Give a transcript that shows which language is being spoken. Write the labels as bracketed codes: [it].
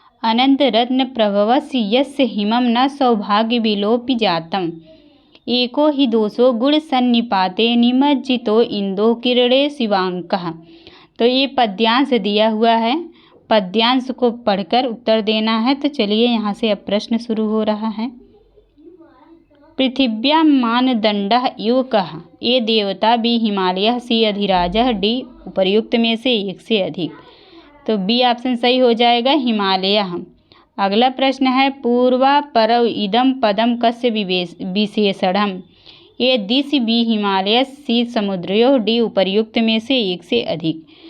[sa] अनंत रत्न प्रभवस्य यस्य हिमं न सौभाग्य विलोपि जातम् एको ही दोषो गुण सन्निपाते निमज्जितो इंदो किरणे शिवांकः। [hi] तो ये पद्यांश दिया हुआ है, पद्यांश को पढ़कर उत्तर देना है। तो चलिए यहाँ से अब प्रश्न शुरू हो रहा है। [sa] पृथिव्यां मानदंडः इव कः। [hi] ए देवता, बी हिमालय, सी अधिराजः, डी उपर्युक्त में से एक से अधिक। तो बी ऑप्शन सही हो जाएगा, हिमालय। अगला प्रश्न है [sa] पूर्वापरौ इदं पदं कस्य विशेषणम्। [hi] ए दिश, बी हिमालय, सी समुद्रयोः, डी उपर्युक्त में से एक से अधिक।